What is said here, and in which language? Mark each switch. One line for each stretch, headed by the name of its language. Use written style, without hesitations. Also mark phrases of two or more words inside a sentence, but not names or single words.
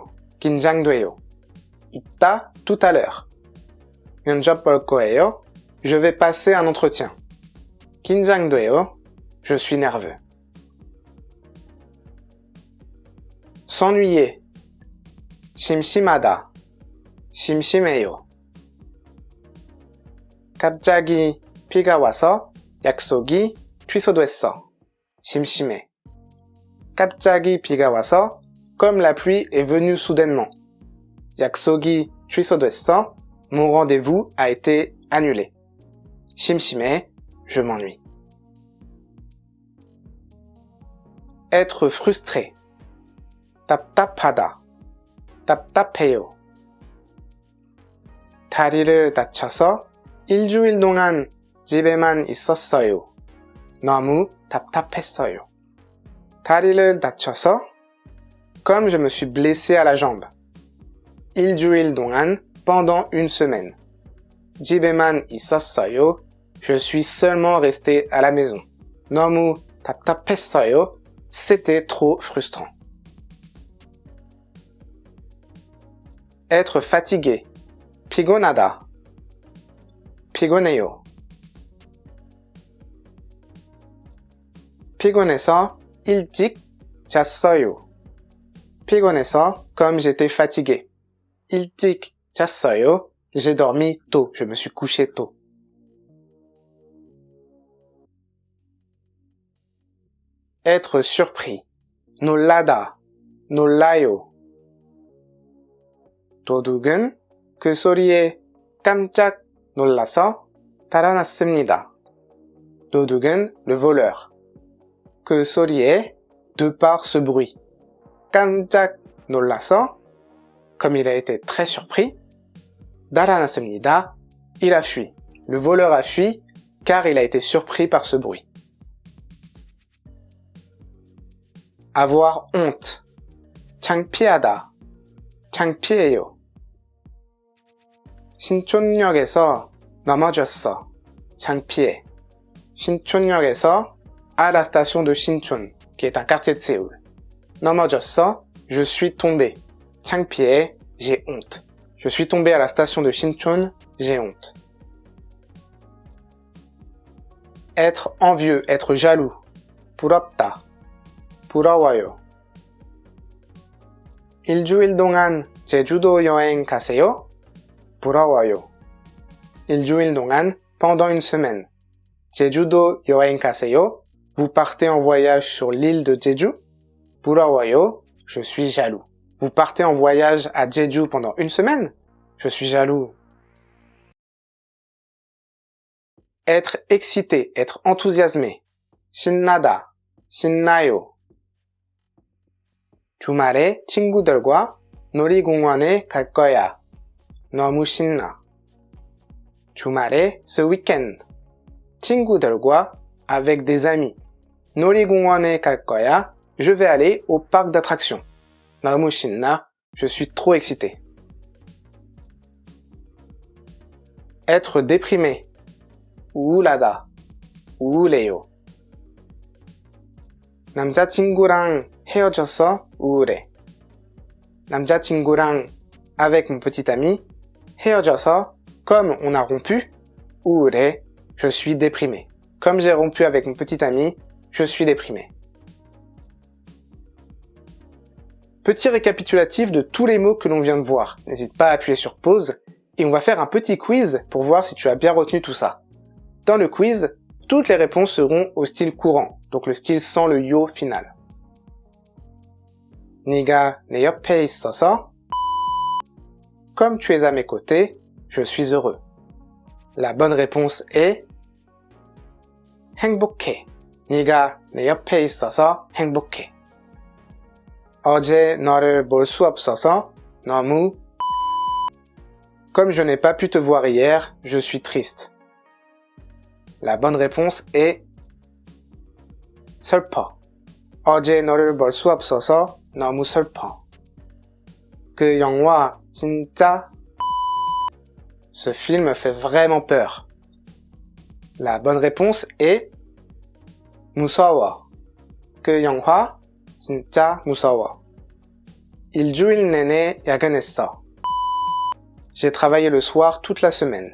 Korean: 긴장돼요. 이따,
French: tout à l'heure.
Korean: 면접 볼 거예요.
French: Je vais passer un entretien. 긴장돼요. Je suis nerveux. s'ennuyer.
Korean: 심심하다. 심심해요. 갑자기 비가 와서 약속이 취소됐어. 심심해. 갑자기 비가 와서
French: comme la pluie est venue soudainement.
Korean: 약속이 취소됐어.
French: Mon rendez-vous a été annulé. 심심해. Je m'ennuie. Être frustré.
Korean: 답답하다. 답답해요. 다리를 다쳐서 일주일 동안 집에만 있었어요. 너무 답답했어요. 다리를 다쳐서
French: comme je me suis blessé à la jambe.
Korean: 일주일 동안
French: pendant une semaine.
Korean: 집에만 있었어요.
French: Je suis seulement resté à la maison.
Korean: 너무 답답했어요.
French: C'était trop frustrant. Être fatigué.
Korean: 피곤하다. 피곤해요. 피곤해서 일찍 잤어요.
French: 피곤해서 comme j'étais fatigué.
Korean: 일찍 잤어요.
French: J'ai dormi tôt. Je me suis couché tôt. Être surpris.
Korean: 놀라다. 놀라요. 도둑은 그 소리에 깜짝 놀라서 달아났습니다.
French: 도둑은 le voleur.
Korean: 그 소리에
French: de par ce bruit.
Korean: 깜짝 놀라서
French: comme il a été très surpris. 달아났습니다. Il a fui. Le voleur a fui car il a été surpris par ce bruit. Avoir honte.
Korean: 창피하다. 창피해요. 신촌역에서 넘어졌어. 창피해. 신촌역에서
French: à la station de Sinchon, qui est un quartier de Séoul. 넘어졌어, je suis tombé. 창피해, j'ai honte. Je suis tombé à la station de Sinchon, j'ai honte. Être envieux, être jaloux.
Korean: 부럽다. 부러워요. 일주일 동안 제주도 여행 가세요? 부러워요. 일주일 동안
French: pendant une semaine.
Korean: 제주도 여행 가세요?
French: Vous partez en voyage sur l'île de Jeju? 부러워요. Je suis jaloux. Vous partez en voyage à Jeju pendant une semaine? Je suis jaloux. Être excité, être enthousiasmé.
Korean: 신나다, 신나요. 주말에 친구들과 놀이공원에 갈 거야. 너무 신나. 주말에,
French: ce week-end. 친구들과, avec des amis.
Korean: 놀이공원에 갈 거야.
French: Je vais aller au parc d'attractions.
Korean: 너무 신나.
French: Je suis trop excité. Être déprimé.
Korean: 우울하다. 우울해요. 남자친구랑 헤어져서 우울해.
French: 남자친구랑 avec mon petit ami 헤어져서 comme on a rompu 우울해. Je suis déprimé. Comme j'ai rompu avec mon petit ami, je suis déprimé. Petit récapitulatif de tous les mots que l'on vient de voir. N'hésite pas à appuyer sur pause et on va faire un petit quiz pour voir si tu as bien retenu tout ça. Dans le quiz, toutes les réponses seront au style courant, donc le style sans le yo final.
Korean: 네가 내 옆에 있어서
French: comme tu es à mes côtés, je suis heureux. La bonne réponse est 행복해.
Korean: 네가 내 옆에 있어서 행복해. 어제 너를 볼 수 없어서 너무
French: comme je n'ai pas pu te voir hier, je suis triste. La bonne réponse est 슬퍼.
Korean: 어제 너를 볼 수 없어서 너무 슬퍼. 그 영화 진짜
French: Ce film fait vraiment peur. La bonne réponse est 무서워.
Korean: 그 영화 진짜 무서워. 일주일 내내 야근했어.
French: J'ai travaillé le soir toute la semaine.